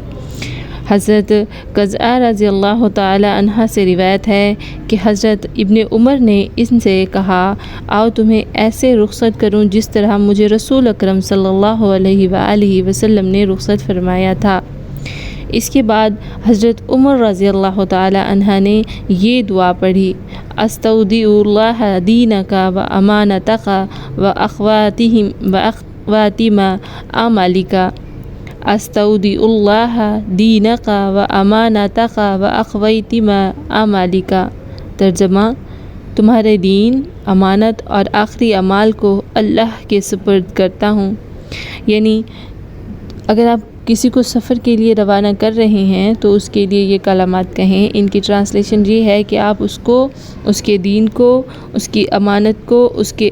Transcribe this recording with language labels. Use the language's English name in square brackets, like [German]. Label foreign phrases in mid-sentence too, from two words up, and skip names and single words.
[Urdu] حضرت قزعہ [Arabic] رضی اللہ تعالی عنہ [Urdu] سے روایت ہے کہ حضرت ابن عمر نے ان سے کہا، آؤ تمہیں ایسے رخصت کروں جس طرح مجھے رسول اکرم [Arabic] صلی اللہ علیہ وآلہ وسلم [Urdu] نے رخصت فرمایا تھا۔ اس کے بعد حضرت عمر [Arabic] رضی اللہ تعالی عنہ [Urdu] نے یہ دعا پڑھی، [Arabic] استودع اللہ دینک و امانتک و اخواتم اعمالک۔ استودع اللہ دینک و امانتک و اخواتم اعمالک۔ [Urdu] ترجمہ: تمہارے دین، امانت اور آخری اعمال کو اللہ کے سپرد کرتا ہوں۔ یعنی اگر آپ کسی کو سفر کے لیے روانہ کر رہے ہیں تو اس کے لیے یہ کلمات کہیں۔ ان کی ٹرانسلیشن یہ ہے کہ آپ اس کو، اس کے دین کو، اس کی امانت کو، اس کے